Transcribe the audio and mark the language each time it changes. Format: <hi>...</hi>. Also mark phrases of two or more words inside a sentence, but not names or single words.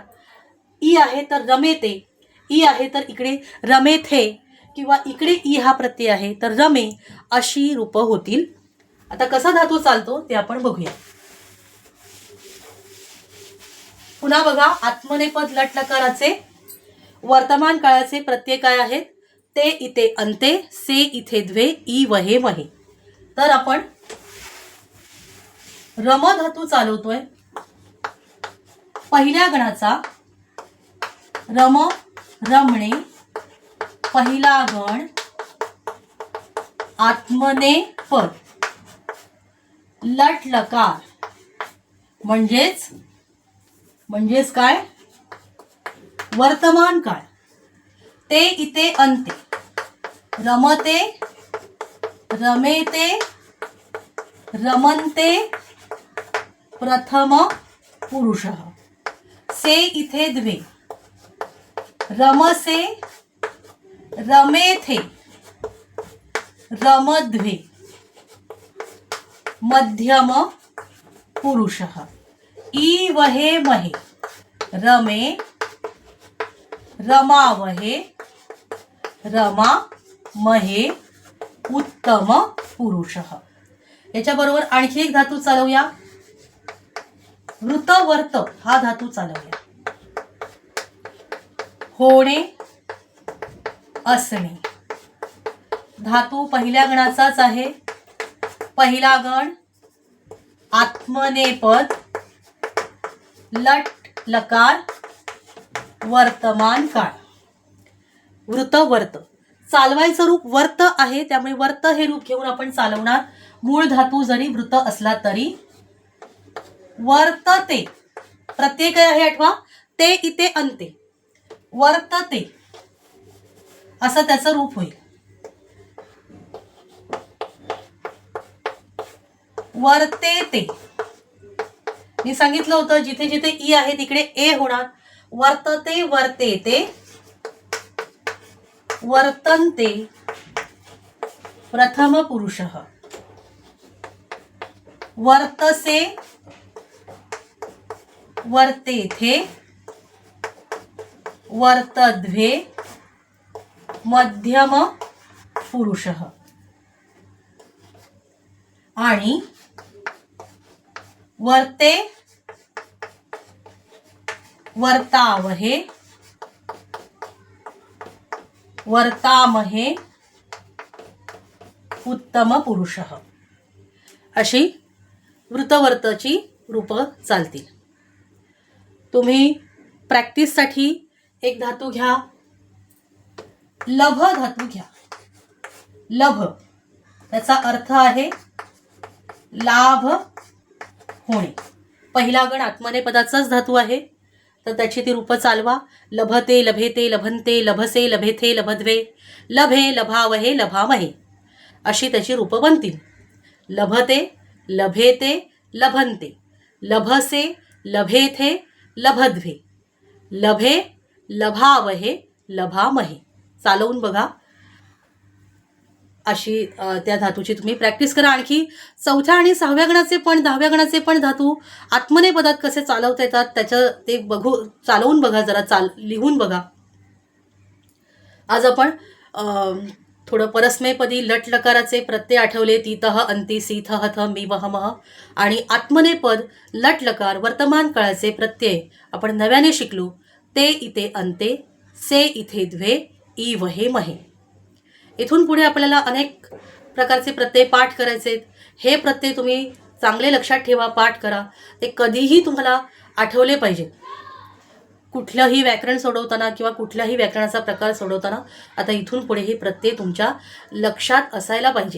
<mr>ई आहे तर रमेते, ई आहे तर इकडे रमेथे, किंवा इकडे ई हा प्रत्यय आहे तर रमे, अशी रूपं होतील. आता कसा धातू चालतो ते आपण बघूया. पुन्हा बघा, आत्मनेपद लट लकाराचे वर्तमान काळाचे प्रत्यय काय आहेत?</mr> <sa>ते, इते, अन्ते, से, इथे, द्वे, ई, वहे, महे.</sa> <mr>तर आपण रम धातू चालवतोय. पहिल्या गणाचा रम, रमणे, पहिला गण, आत्मनेपद लट लकार म्हणजेच काय? वर्तमान काळ.</mr> <sa>ते, इते, अन्ते, रमते, रमेते, रमन्ते, प्रथम पुरुषः. से, इथे, द्वे, रमसे, रमेथे, रमद्वे, मध्यम पुरुषः. ई, वहे, महे, रमे, रमावहे, रमा, महे, उत्तम पुरुषः.</sa> <mr>याच्याबरोबर आणखी एक धातू चालवूया. वृत वर्त हा धातू चालवूया. होणे असणे धातू पहिल्या गणाचाच आहे. पहिला गण आत्मनेपद लट लकार वर्तमान काळ. वृत वर्त चालवायचं रूप वर्त आहे, त्यामुळे वर्त हे रूप घेऊन आपण चालवणार. मूळ धातू जरी वृत असला तरी वर्तते. प्रत्यय काय आहे आठवा?</mr> <sa>ते इथे अंते.</sa> <mr>वर्तते असं त्याचं रूप होईल.</mr> <sa>वर्ते ते.</sa> <mr>मी सांगितलं होतं जिथे जिथे ई आहे तिकडे ए होणार.</mr> <sa>वर्तते वर्ते ते वर्तन्ते प्रथम पुरुषः. वर्तसे वर्तेथे वर्तद्वे मध्यम पुरुषः. आणि वर्ते वर्तावहे वर्तामहे उत्तम पुरुषः.</sa> <mr>अशी वृतवर्तची रूपं चालतील. तुम्ही प्रॅक्टिससाठी एक धातू घ्या. लभ धातू घ्या. लभ त्याचा अर्थ आहे लाभ होणे. पहिला गण आत्मनेपदाचाच धातू आहे, तर त्याची ती रूपं चालवा.</mr> <sa>लभते लभेते लभन्ते लभसे लभेथे लभद्वे लभे लभावहे लभामहे</sa> <mr>अशी त्याची रूपं बनतील.</mr> <sa>लभते लभेते लभन्ते लभसे लभेथे लभद्वे लभे लभावहे लभामहे.</sa> <mr>चालवून बघा. अशी त्या धातूची तुम्ही प्रॅक्टिस करा. आणखी चौथ्या आणि सहाव्या गणाचे पण 10व्या गणाचे पण धातू आत्मनेपदात कसे चालवता येतात त्याचं ते चालवून बघा. जरा लिहून बघा. आज आपण थोडं परस्मैपदी लट लकाराचे प्रत्यय आठवले.</mr> <sa>तीतः अंती सीथ हथ मी वह मह.</sa> <mr>आणि आत्मनेपद लट लकार वर्तमान काळाचे प्रत्यय आपण नव्याने शिकलो.</mr> <sa>ते इथे अंते से इथे द्वे ई वहे महे.</sa> <mr>इथून पुढे आपल्याला अनेक प्रकारचे प्रत्यय पाठ करायचे आहेत. हे प्रत्यय तुम्ही चांगले लक्षात ठेवा, पाठ करा. ते कधीही तुम्हाला आठवले पाहिजेत. कुठलंही व्याकरण सोडवताना किंवा कुठल्याही व्याकरणाचा प्रकार सोडवताना आता इथून पुढे हे प्रत्यय तुमच्या लक्षात असायला पाहिजेत.</mr>